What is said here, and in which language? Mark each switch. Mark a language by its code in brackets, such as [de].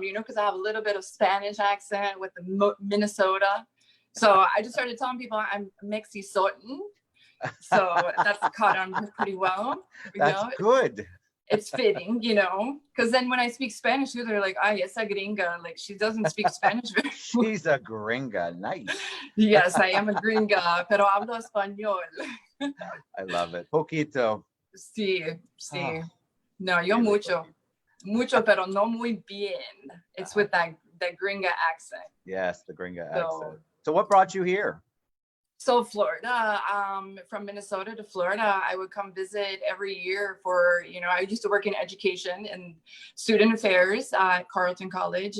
[en] Because I have a little bit of Spanish accent with the Minnesota. So I just started telling people I'm Mexisotan. So that's caught on pretty well. That's good. It's fitting, because then when I speak Spanish, they're like, [es] esa gringa. [en] Like, she doesn't speak Spanish very well. She's a gringa. Nice. Yes, I am a gringa, [es] pero hablo español. [en] I love it. Poquito. [es] Sí. No, yo mucho, pero no muy bien. [en] It's with that gringa accent. Yes, the gringa accent. So what brought you here? So Florida, from Minnesota to Florida, I would come visit every year for, I used to work in education and student affairs at Carleton College.